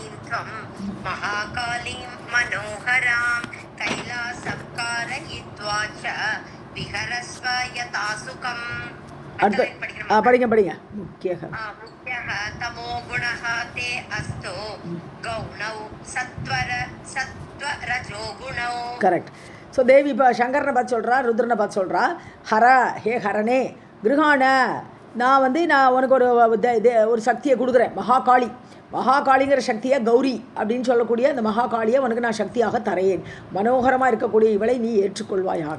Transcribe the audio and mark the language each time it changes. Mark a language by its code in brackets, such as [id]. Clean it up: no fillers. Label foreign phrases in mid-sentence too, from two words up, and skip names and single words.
[sa] त्वं महाकालीं मनोहरां कैलासं कारयित्वा च विहरस्व यथा सुखम्. [ta] படிங்க. முக்கியः [sa] तमो गुणः ते अस्तु गौणौ सत्वरजो गुणौ. [ta] கரெக்ட். ஸோ தேவி இப்போ சங்கரனை பார்த்து சொல்கிறா, ருத்ரனை பார்த்து சொல்கிறா, [sa] हर हे हरने गृहाण [ta] நான் உனக்கு ஒரு சக்தியை கொடுக்குறேன். மகாகாளிங்கிற சக்தியை கௌரி அப்படின்னு சொல்லக்கூடிய அந்த மகாகாளியை உனக்கு நான் சக்தியாக தரேன். மனோகரமாக இருக்கக்கூடிய இவளை நீ ஏற்றுக்கொள்வாயாக.